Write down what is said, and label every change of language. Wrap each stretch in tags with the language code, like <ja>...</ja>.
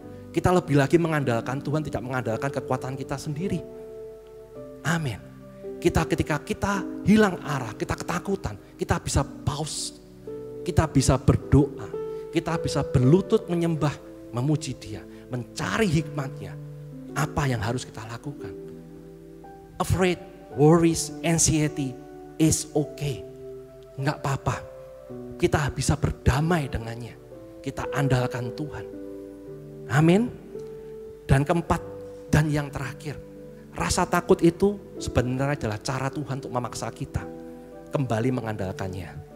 <id>Kita lebih lagi mengandalkan Tuhan, tidak mengandalkan kekuatan kita sendiri. Amin. Ketika kita hilang arah, kita ketakutan, kita bisa pause, kita bisa berdoa, kita bisa berlutut menyembah, memuji Dia, mencari hikmatnya, apa yang harus kita lakukan.</id> <en>Afraid, worries, anxiety is okay.</en> <id>Enggak apa-apa, kita bisa berdamai dengannya, kita andalkan Tuhan. Amin. Dan keempat, dan yang terakhir, rasa takut itu sebenarnya adalah cara Tuhan untuk memaksa kita kembali mengandalkannya.</id>